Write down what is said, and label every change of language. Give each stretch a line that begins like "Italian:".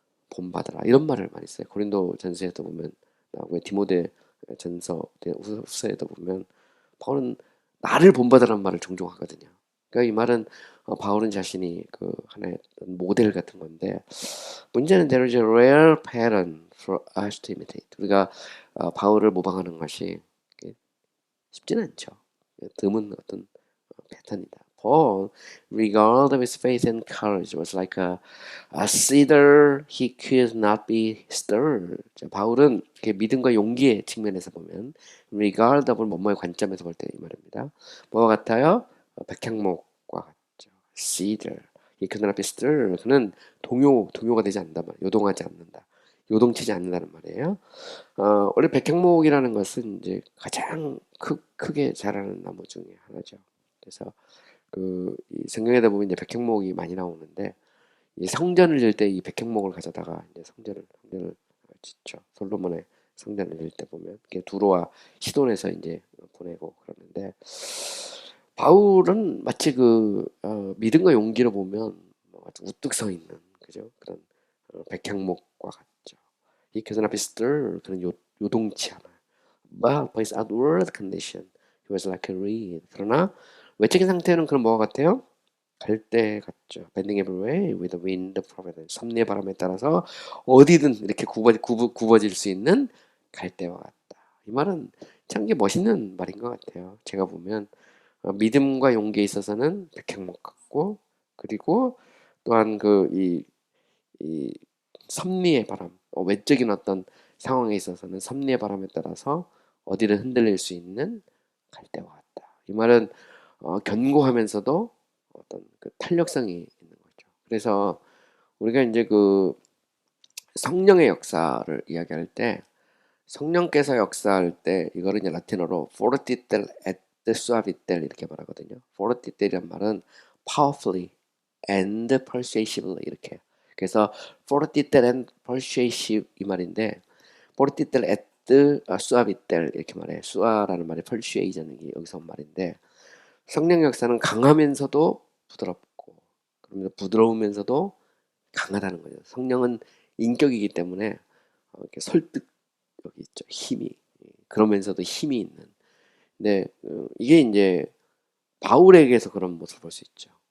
Korean: 본받아라 이런 말을 많이 써요. 고린도 전서에도 보면 나오고 디모데 전서 후서에도 보면 바울은 나를 본받으라는 말을 종종 하거든요. 그러니까 이 말은 바울은 자신이 그 하나의 모델 같은 건데 문제는
English: there is a rare pattern for us to imitate.
Korean: 우리가 바울을 모방하는 것이 쉽지는 않죠. 드문 어떤 패턴이다.
English: Paul, regardless of his faith and courage, was like a cedar he could not be stirred.
Korean: 자, 바울은 믿음과 용기의 측면에서 보면
English: regard of
Korean: 뭐뭐의 관점에서 볼 때 이 말입니다. 뭐와 같아요? 백향목과 같죠. cedar.
English: He could not be stirred.
Korean: 그는 동요가 되지 않는다 말. 요동하지 않는다. 요동치지 않는다는 말이에요. 원래 백향목이라는 것은 이제 가장 크게 자라는 나무 중에 하나죠. 그래서 이 성경에다 보면 이제 백향목이 많이 나오는데 이 성전을 질 때 이 백향목을 가져다가 이제 성전을 짓죠. 솔로몬의 성전을 질 때 보면 두로와 시돈에서 이제 보내고 그러는데 바울은 마치 믿음과 용기로 보면 아주 우뚝 서 있는 그죠 그런 백향목과 같죠.
English: He could not be stirred.
Korean: 그런 요동치 않아요.
English: But by his outward condition, he was like a reed.
Korean: 그러나 외적인 상태는 그런 뭐가 같아요? 갈대 같죠.
English: Bending every way with the wind of providence.
Korean: 섭리의 바람에 따라서 어디든 이렇게 굽어질 수 있는 갈대와 같다. 이 말은 참 멋있는 말인 것 같아요. 제가 보면 믿음과 용기에 있어서는 백향목 같고 그리고 또한 이 섭리의 바람, 외적인 어떤 상황에 있어서는 섭리의 바람에 따라서 어디를 흔들릴 수 있는 갈대와 같다. 이 말은 견고하면서도 어떤 탄력성이 있는 거죠. 그래서 우리가 이제 성령의 역사를 이야기할 때 성령께서 역사할 때 이거를 이제 라틴어로
Latin: fortiter et suaviter
Korean: 이렇게 말하거든요. fortiter이란 말은
English: powerfully and persuasively
Korean: 이렇게. 그래서
English: fortiter and persuasive
Korean: 이 말인데
Latin: fortiter et suaviter
Korean: 이렇게 말해. sua라는 말이 persuasion이 여기서 온 말인데 성령 역사는 강하면서도 부드럽고 그러면서 부드러우면서도 강하다는 거죠. 성령은 인격이기 때문에 이렇게 설득 여기 있죠. 힘이 그러면서도 힘이 있는. 근데 이게 이제 바울에게서 그런 모습을 볼 수 있죠.